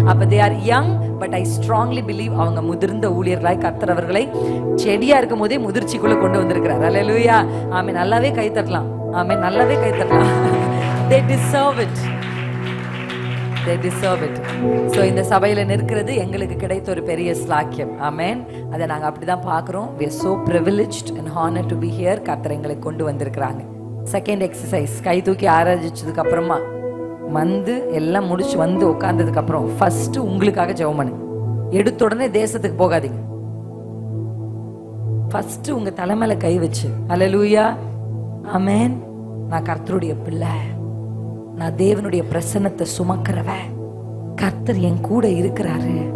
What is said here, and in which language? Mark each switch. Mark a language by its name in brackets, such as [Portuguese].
[Tamil] அப்ப [English] they are young, but I strongly believe [Tamil] அவங்க முதிர்ந்த ஊழியர்களாய் கர்த்தர் அவர்களை செடியா இருக்கும் போதே முதிர்ச்சிக்குள்ள கொண்டு வந்திருக்கிறார். ஹல்லேலூயா. ஆமென். நல்லாவே கை தட்டலாம். ஆமென். நல்லாவே கை தட்டலாம். [English] They deserve it. They deserve it. [Tamil] So இந்த சபையில நிற்கிறது எங்களுக்கு கிடைத்த ஒரு பெரிய ஸ்லாக்கியம். ஆமென். அதை நாங்க அப்படிதான் பார்க்கிறோம். [English] We are so privileged and honored to be here. [Tamil] கர்த்தர் எங்களை கொண்டு வந்திருக்கிறாங்க. செகண்ட் எக்ஸசைஸ், கை தூக்கி ஆராதிச்சதுக்கு அப்புறமா வந்து எல்லாம் முடிச்சு வந்து உட்கார்ந்ததுக்கு அப்புறம் ஃபர்ஸ்ட் உங்களுக்காக ஜெபம் பண்ணுங்க. எடுத்த உடனே தேசத்துக்கு போகாதீங்க. ஃபர்ஸ்ட் உங்க தலைமையில கை வச்சு, ஹல்லேலூயா, ஆமென், நான் கர்த்தருடைய பிள்ளை, நான் தேவனுடைய பிரசன்னத்தை சுமக்கிறவன், கர்த்தர் என் கூட இருக்கிறாரு,